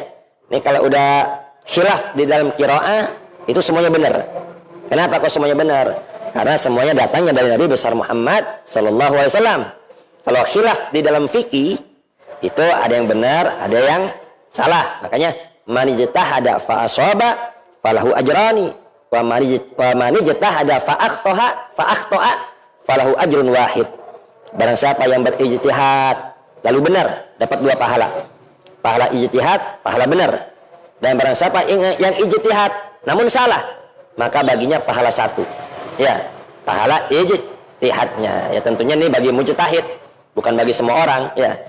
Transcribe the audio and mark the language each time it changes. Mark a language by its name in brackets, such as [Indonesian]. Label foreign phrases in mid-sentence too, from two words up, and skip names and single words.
[Indonesian] Ini kalau udah khilaf di dalam qiraah itu semuanya benar. Kenapa kok semuanya benar? Karena semuanya datangnya dari Nabi besar Muhammad [Arabic] صلى الله عليه وسلم. [Indonesian] Kalau khilaf di dalam fikih itu ada yang benar, ada yang salah. [Arabic] Makanya من اجتهد فأصاب فله أجران ومن اجتهد فأخطأ فله أجر واحد. [Indonesian] Barang siapa yang berijtihad lalu benar, dapat 2 pahala. Pahala ijtihad, pahala benar. Dan barang siapa yang ijtihad namun salah, maka baginya pahala 1. Ya, pahala ijtihadnya. Ya tentunya ini bagi mujtahid, bukan bagi semua orang, ya.